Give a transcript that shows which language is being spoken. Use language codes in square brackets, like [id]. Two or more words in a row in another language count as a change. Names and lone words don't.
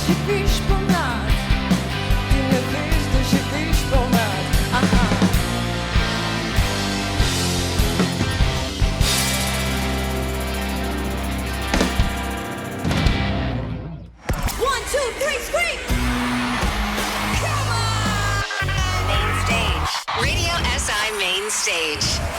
[sl] živiš pomlad. Ti ne veš, da živiš pomlad. [en] Aha. One, two, three, scream! Main stage. Radio SI Main Stage.